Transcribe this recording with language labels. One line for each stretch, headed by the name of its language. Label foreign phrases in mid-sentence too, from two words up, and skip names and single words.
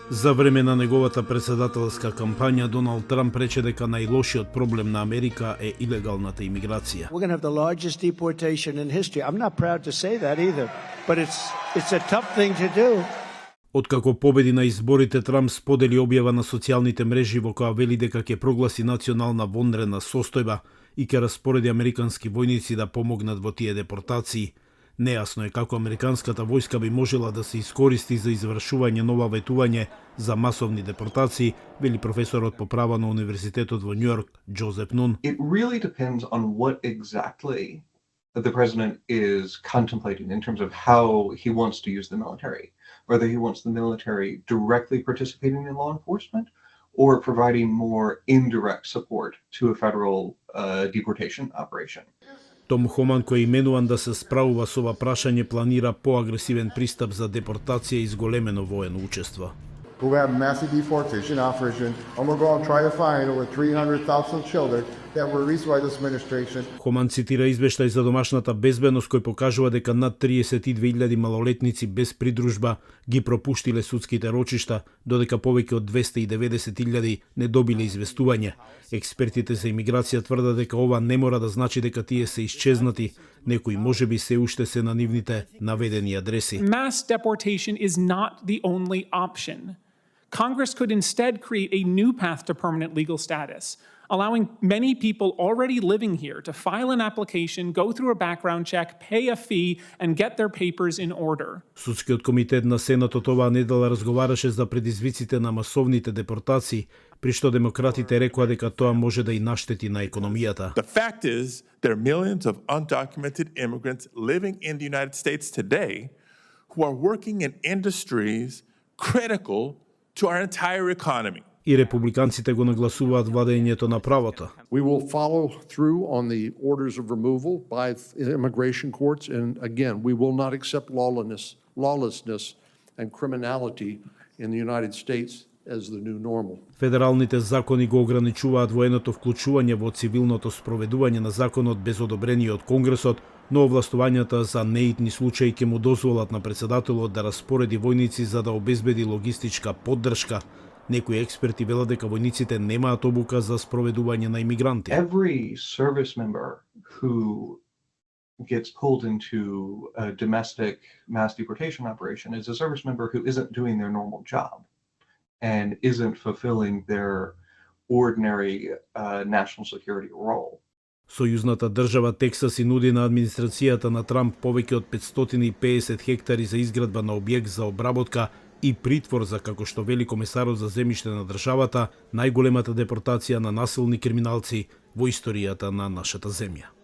Macedonian: За време на неговата председателска кампања, Доналд Трамп рече дека најлошиот проблем на Америка е илегалната имиграција.
English: We're going to have the largest deportation in history. I'm not proud to say that either, but it's a tough thing to do.
Macedonian: Откако победи на изборите, Трамп сподели објава на социјалните мрежи во која вели дека ќе прогласи национална вонредна состојба и ќе распореди американски војници да помогнат во тие депортации. Нејасно е како американската војска би можела да се искористи за извршување нова ветување за масовни депортации, вели професорот по право на Универзитетот во Њујорк Джозеф Нун.
English: It really depends on what exactly the president is contemplating in terms of how he wants to use the military. Whether he wants the military directly participating in law enforcement or providing more indirect support to a federal deportation operation.
Macedonian: Том Хоман, кој именуван да се справува со ова прашање, планира поагресивен пристап за депортација и зголемено воено учество.
English: Who have massive deportation operation, and we're going to try to find over 300,000 children that were released by this administration.
Macedonian: Хоман цитира извештај за домашната безбедност кој покажува дека над 32.000 малолетници без придружба ги пропуштиле судските рочишта, додека повеќе од 290.000 не добиле известување. Експертите за имиграција тврдат дека ова не мора да значи дека тие се исчезнати, некои можеби се уште се на нивните наведени адреси.
English: Mass deportation is not the only option. Congress could instead create a new path to permanent legal status, allowing many people already living here to file an application, go through a background check, pay a fee, and get their papers in order.
Macedonian: Судскиот комитет на Сенатот оваа недела разговараше за предизвиците на масовните депортации, при што демократите рекоа дека тоа може да и наштети на економијата.
English: The fact is, there are millions of undocumented immigrants living in the United States today who are working in industries critical to our entire economy.
Macedonian: И републиканците го нагласуваат владењето на правото.
English: We will follow through on the orders of removal by immigration courts, and again, we will not accept lawlessness and criminality in the United States as the new normal.
Macedonian: Федералните закони го ограничуваат военото вклучување во цивилното спроведување на законот без одобрение од Конгресот, но овластувањата за неитни случаи ќе му дозволат на председателот да распореди војници за да обезбеди логистичка поддршка. Некои експерти велат дека војниците немаат обука за спроведување на имигранти.
English: Every service member who gets pulled into a domestic mass deportation operation is a service member who isn't doing their normal job and isn't fulfilling their ordinary national security role.
Macedonian: Сојузната држава Тексас и нуди на администрацијата на Трамп повеќе од 550 хектари за изградба на објект за обработка и притвор за, како што вели комесарот за земјиште на државата, најголемата депортација на насилни криминалци во историјата на нашата земја.